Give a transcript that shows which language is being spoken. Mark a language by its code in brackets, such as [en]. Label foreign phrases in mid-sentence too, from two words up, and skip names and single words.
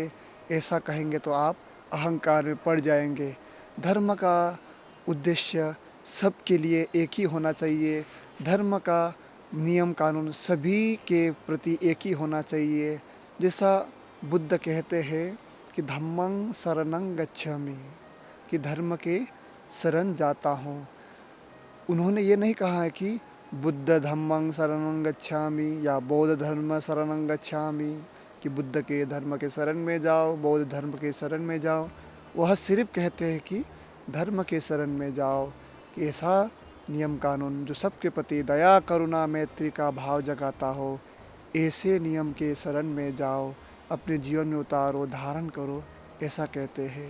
[hi] ऐसा कहेंगे तो आप अहंकार में पड़ जाएंगे। धर्म का उद्देश्य सबके लिए एक ही होना चाहिए। धर्म का नियम कानून सभी के प्रति एक ही होना चाहिए। जैसा बुद्ध कहते हैं कि [pi] धम्मं शरणं गच्छामि, [hi] कि धर्म के शरण जाता हूँ। उन्होंने ये नहीं कहा है कि [pi] बुद्ध धम्मं शरणं गच्छामि [hi] या [pi] बौद्ध धर्म शरणं गच्छामि, [hi] कि बुद्ध के धर्म के शरण में जाओ, बौद्ध धर्म के शरण में जाओ। वह सिर्फ कहते हैं कि धर्म के शरण में जाओ, कि ऐसा नियम कानून जो सबके प्रति दया, करुणा, मैत्री का भाव जगाता हो, ऐसे नियम के शरण में जाओ, अपने जीवन में उतारो, धारण करो, ऐसा कहते हैं।